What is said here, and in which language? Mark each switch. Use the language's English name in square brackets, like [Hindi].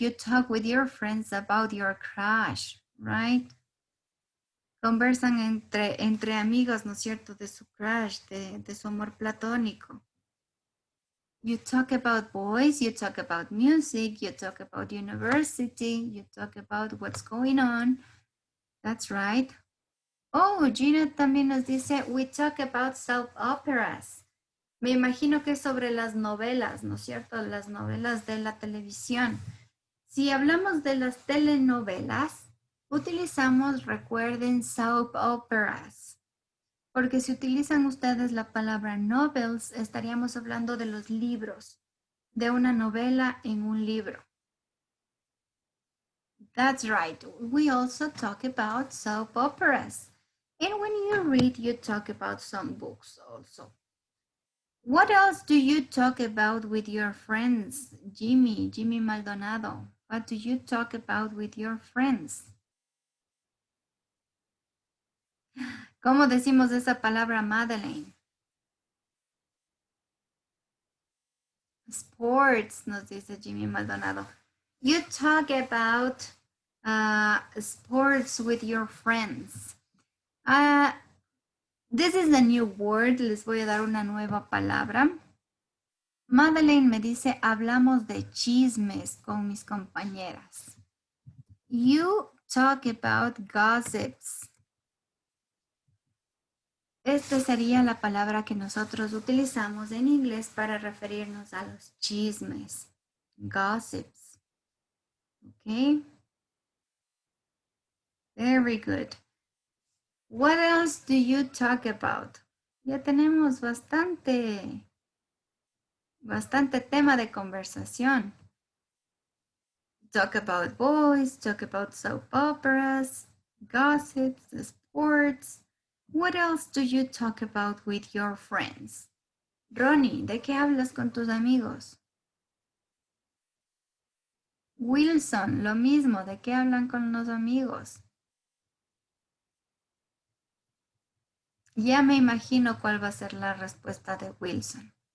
[English] You talk with your friends about your crush, right? [Spanish] Conversan entre amigos, ¿no es cierto? De su crush, de su amor platónico. [English] You talk about boys, you talk about music, you talk about university, you talk about what's going on. That's right. Oh, [Spanish] Gina también nos dice, [English] we talk about soap operas. [Spanish] Me imagino que es sobre las novelas, ¿no es cierto? Las novelas de la televisión. Si hablamos de las telenovelas, utilizamos, recuerden, soap operas. Porque si utilizan ustedes la palabra novels, estaríamos hablando de los libros, de una novela en un libro. [English] That's right. We also talk about soap operas. And when you read, you talk about some books also. What else do you talk about with your friends? Jimmy Maldonado, what do you talk about with your friends? [Spanish] ¿Cómo decimos esa palabra, Madeleine? Sports, nos dice Jimmy Maldonado. [English] You talk about sports with your friends. This is a new word. [Spanish] Les voy a dar una nueva palabra. Madeleine me dice, hablamos de chismes con mis compañeras. [English] You talk about gossips. [Spanish] Esta sería la palabra que nosotros utilizamos en inglés para referirnos a los chismes. [English] Gossips. Okay. Very good. What else do you talk about? [Spanish] Ya tenemos bastante tema de conversación. [English] Talk about boys, talk about soap operas, gossips, sports. What else do you talk about with your friends? [Spanish] Ronnie, ¿de qué hablas con tus amigos? Wilson, lo mismo, ¿de qué hablan con los amigos? Ya me imagino cuál va a ser la respuesta de Wilson.